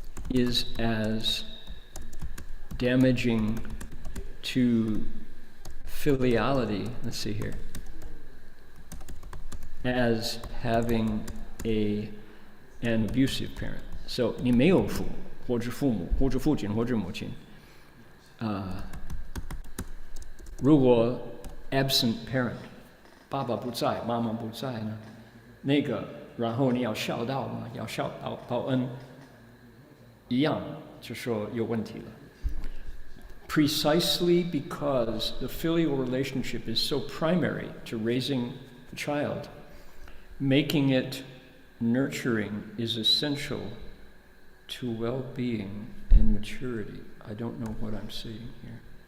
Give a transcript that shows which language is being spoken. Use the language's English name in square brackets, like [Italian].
[English] is as damaging to filiality, let's see here, as having an abusive parent. [Chinese] So 你没有父母或者父母或者父亲或者母亲如果 absent parent 爸爸不在妈妈不在呢，那个然后你要孝道嘛，要孝道报恩一样就说有问题了。 [English] Precisely because the filial relationship is so primary to raising a child, making it nurturing is essential to well-being and maturity. I don't know what I'm saying here.